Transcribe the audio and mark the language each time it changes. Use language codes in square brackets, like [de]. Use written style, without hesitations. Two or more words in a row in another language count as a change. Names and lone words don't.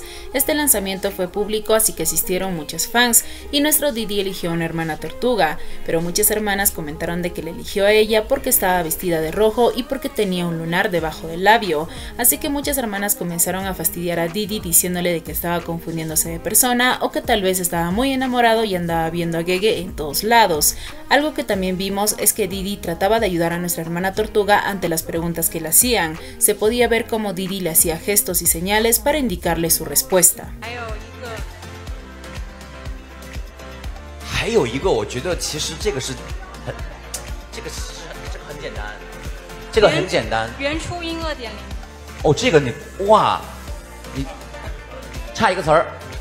[es] Este lanzamiento fue público, así que asistieron muchos fans, y nuestro Didi eligió a una hermana tortuga, pero muchas hermanas comentaron de que le eligió a ella porque estaba vestida de rojo y porque tenía un lunar debajo del labio, así que muchas hermanas comenzaron a fastidiar a Didi diciéndole de que estaba confundiéndose de persona o que tal vez estaba muy enamorado y andaba viendo a Gege en todos lados. Algo que también vimos es que Didi trataba de ayudar a nuestra hermana tortuga ante las preguntas que le hacían. Se podía ver cómo Didi le hacía gestos y señales para indicarle su respuesta. [zh] 还有一个我觉得其实这个很简单，这个很简单。原初音 2.0。哦，这个你哇，你差一个词儿。